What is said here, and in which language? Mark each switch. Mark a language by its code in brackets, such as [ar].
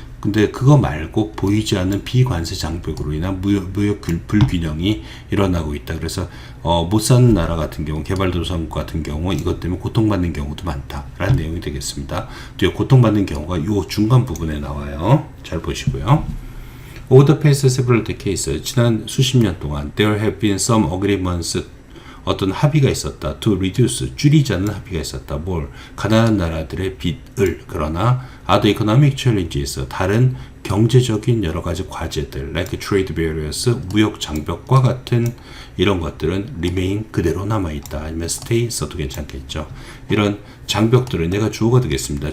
[ko] 근데 그거 말고 보이지 않는 비관세 장벽으로 인한 무역 불균형이 일어나고 있다. 그래서 못 사는 나라 같은 경우, 개발도상국 같은 경우 이것 때문에 고통받는 경우도 많다라는 내용이 되겠습니다. 뒤에 고통받는 경우가 이 중간 부분에 나와요. 잘 보시고요. [en] Over the past several decades, [ko] 지난 수십 년 동안 [en] there have been some agreements, [ko] 어떤 합의가 있었다. [en] to reduce, [ko] 줄이자는 합의가 있었다. 뭘? 가난한 나라들의 빚을. 그러나 [en] other economic challenges, [ko] 다른 경제적인 여러 가지 과제들 [en] like trade barriers, [ko] 무역 장벽과 같은 이런 것들은 [en] remain, [ko] 그대로 남아있다. 아니면 stay 써도 괜찮겠죠. 이런 장벽들은 내가 주어가 되겠습니다.